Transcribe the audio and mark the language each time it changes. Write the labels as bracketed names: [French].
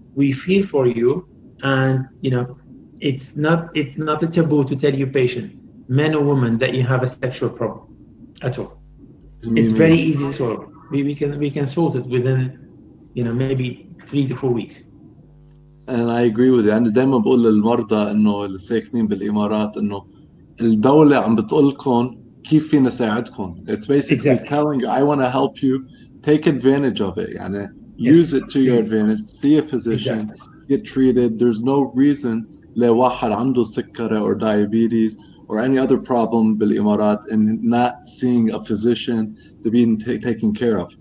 [English] We feel for you, and it's not a taboo to tell your patient, men or women, that you have a sexual problem at all. It's very easy to solve. We can solve it within maybe 3 to 4 weeks. And I agree with you. [Arabic] أنا دايما بقول للمرضى إنه اللي ساكنين بالإمارات إنه الدولة عم بتقولكم كيف فينا نساعدكم. [English] It's basically telling you, I want to help you. Take advantage of it. [Arabic] يعني [English] use it to your advantage. See a physician. Get treated. There's no reason [Arabic] لواحد عنده سكري [English] or diabetes or any other problem [Arabic] بالإمارات [English] and not seeing a physician to be taken care of.